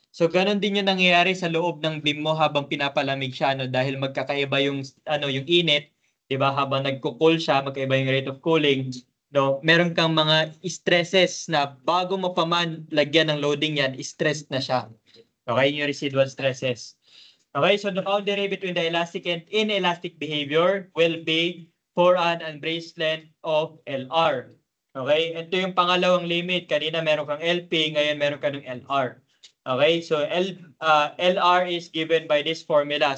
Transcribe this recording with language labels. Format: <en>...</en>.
<tl>So, ganun din yung nangyayari sa loob ng beam mo habang pinapalamig siya, no? Dahil magkakaiba yung, yung init, di ba? Habang nagko-cool siya, magkaiba yung rate of cooling, no? Meron kang mga stresses na bago mo pa man lagyan ng loading yan, stressed na siya. Okay? Yung residual stresses.</tl> <en>Okay, so the boundary between the elastic and inelastic behavior will be for an unbraced length of LR.</en> <tl>Okay, ito yung pangalawang limit. Kanina meron kang LP, ngayon meron ka ng LR.</tl> <en>Okay, so LR is given by this formula.</en>